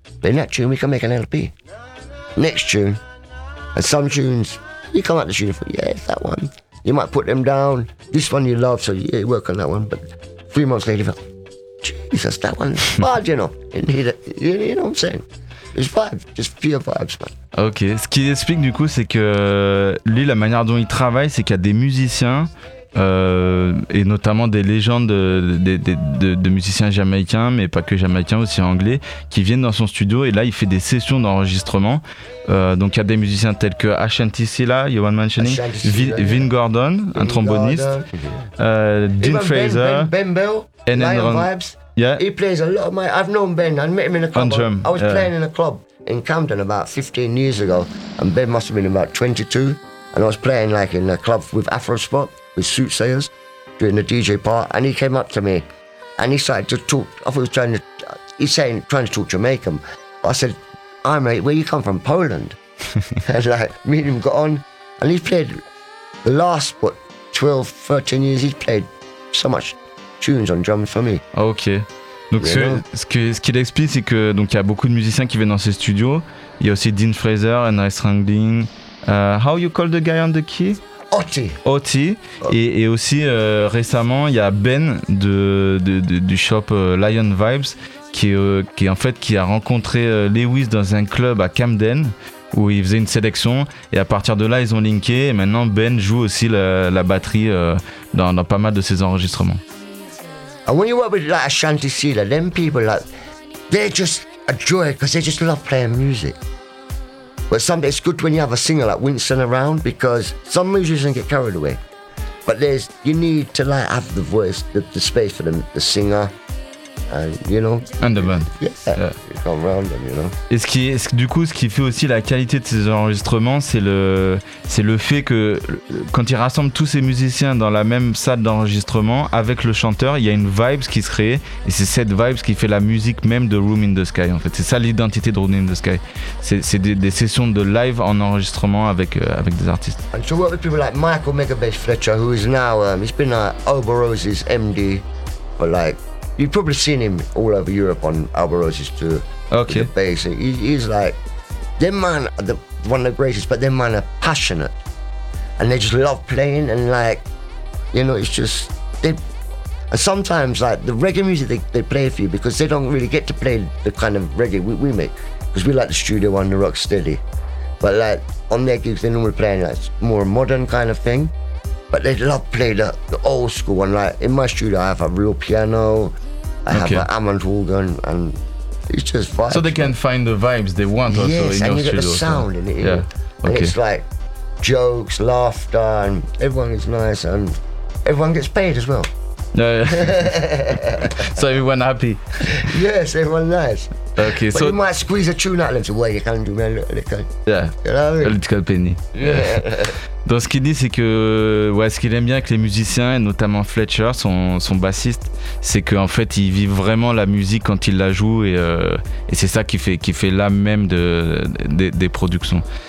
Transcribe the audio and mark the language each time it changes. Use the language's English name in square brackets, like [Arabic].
[English] But in that tune, we can make an LP. Next tune, and some tunes, you come out the studio for, yeah, it's that one. You might put them down. This one you love, so yeah, you work on that one. But 3 months later, you go, Jesus, that one's bad, you know. You know what I'm saying? It's vibes, just pure vibes, man. [French] Ok, ce qu'il explique du coup, c'est que lui, la manière dont il travaille, c'est qu'il y a des musiciens, et notamment des légendes de musiciens jamaïcains, mais pas que jamaïcains, aussi anglais, qui viennent dans son studio, et là, il fait des sessions d'enregistrement. Donc il y a des musiciens tels que Ashanti Sila, [English] you want mentioning, [French] Vin Gordon, un tromboniste, Dean Fraser, Ben Bell, Lion Vibes, [English] yeah. He plays a lot of my, I've known Ben, I met him in a club, drum, I was playing in a club in Camden about 15 years ago, and Ben must have been about 22, and I was playing like in a club with Afrospot, with Soothsayers, doing the DJ part, and he came up to me, and he started to talk, I thought he was trying to talk Jamaican. I said, "Hi mate, where you come from?" "Poland." And like, me and him got on, and he's played the last, what, 12, 13 years, he's played so much tunes on drums for me. [French] Ok. Donc yeah. ce qu'il explique, c'est que donc il y a beaucoup de musiciens qui viennent dans ses studios. Il y a aussi Dean Fraser, Henry Strangling. [English] How you call the guy on the key? Otie. [French] Et aussi récemment, il y a Ben du shop Lion Vibes qui a rencontré Lewis dans un club à Camden où il faisait une sélection et à partir de là ils ont linké et maintenant Ben joue aussi la batterie dans pas mal de ses enregistrements. [English] And when you work with like Ashanti Sila, them people like they're just a joy because they just love playing music. But sometimes it's good when you have a singer like Winston around because some musicians get carried away. But you need to like have the voice, the space for the singer, and you know. And the band. Yeah. You come around them, you know. [French] Et ce qui fait aussi la qualité de ses enregistrements, c'est le fait que quand il rassemble tous ces musiciens dans la même salle d'enregistrement avec le chanteur, il y a une vibe qui se crée et c'est cette vibe qui fait la musique même de Room in the Sky en fait. C'est ça l'identité de Room in the Sky. C'est des sessions de live en enregistrement avec des artistes. [English] And to work with people like Michael Megabass Fletcher, who is now he's been Oberose's MD for like you've probably seen him all over Europe on Oberose's tour. Okay. With the bass. He's like them man are the one of the greatest, but them man are passionate. And they just love playing and like, you know, it's just they and sometimes like the reggae music they play for you because they don't really get to play the kind of reggae we make. Because we like the studio one, the rock steady. But like on their gigs they normally play like more modern kind of thing. But they love play the old school one. Like in my studio I have a real piano, I have an Hammond organ and it's just vibes. So they can find the vibes they want also yes, in your studio. And you get the sound in it. Yeah. You know? And it's like jokes, laughter, and everyone is nice, and everyone gets paid as well. So everyone happy? Yes, everyone nice. Okay, but so you might squeeze a tune out of them, so you can do me a little. Yeah. You know what I mean? A little penny. Yeah. [French] Donc ce qu'il dit, c'est que ouais, ce qu'il aime bien avec les musiciens, et notamment Fletcher, son bassiste, c'est qu'en fait, il vit vraiment la musique quand il la joue, et c'est ça qui fait l'âme même des productions.